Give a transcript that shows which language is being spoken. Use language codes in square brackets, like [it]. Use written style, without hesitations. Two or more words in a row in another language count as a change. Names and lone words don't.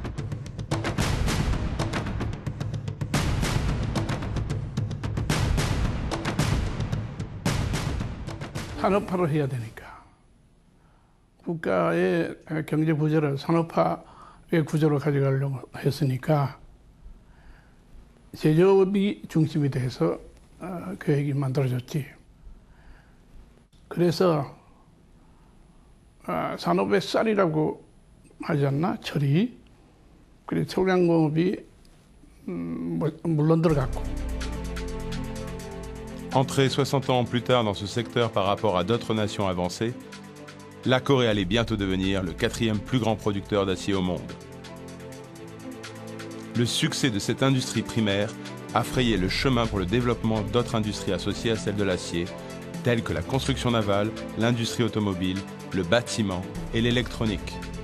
[ko] 산업화를 해야 되니까 국가의 경제 구조를 산업화의 구조로 가져가려고 했으니까 제조업이 중심이 돼서 계획이 만들어졌지. 그래서 산업의 쌀이라고 하지 않나? 철이. 그리고 청량공업이 물론 들어갔고. [fr] Entrée 60 ans plus tard dans ce secteur par rapport à d'autres nations avancées, la Corée allait bientôt devenir le 4e plus grand producteur d'acier au monde. Le succès de cette industrie primaire a frayé le chemin pour le développement d'autres industries associées à celle de l'acier, telles que la construction navale, l'industrie automobile, le bâtiment et l'électronique.